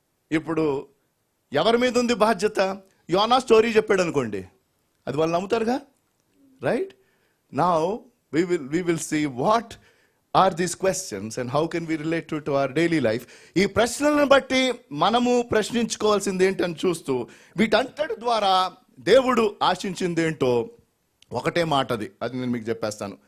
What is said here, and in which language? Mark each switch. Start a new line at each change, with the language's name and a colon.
Telugu: ఇప్పుడు ఎవరి మీద ఉంది బాధ్యత? యోనా స్టోరీ చెప్పాడు అనుకోండి, అది వాళ్ళు నమ్ముతారుగా, right?
English: Now we will see what are these questions and how can we relate to our daily life.
Telugu: ఈ ప్రశ్నలను బట్టి మనము ప్రశ్నించుకోవాల్సింది ఏంటని చూస్తూ వీటంతటి ద్వారా దేవుడు ఆశించింది ఏంటో ఒకటే మాట, అది నేను మీకు చెప్పేస్తాను.